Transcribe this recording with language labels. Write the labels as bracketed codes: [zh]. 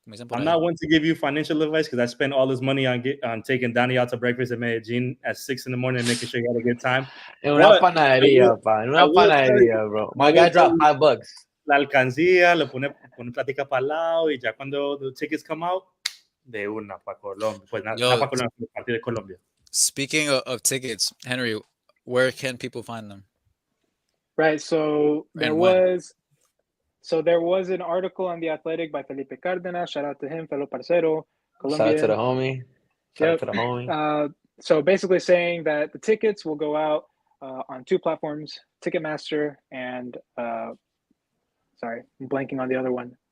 [en] I'm not one to give you financial advice because I spent all this money on taking Danny out to breakfast at Medellin at 6 a.m. and making sure you had a good time. [es] Una panadería, [en] bro. My guy dropped $5. [es] La alcancía, le pone platica para el lado y ya cuando [en] the tickets come out, [es] de una para Colombia. Pues nada para Colombia, partido de Colombia. [en] Speaking of tickets, Henry, where can people find them? Right, so there was an article on The Athletic by Felipe Cárdenas. Shout out to him, fellow parcero. Colombian. Shout out to the homie. So basically saying that the tickets will go out on two platforms, Ticketmaster and sorry, I'm blanking on the other one.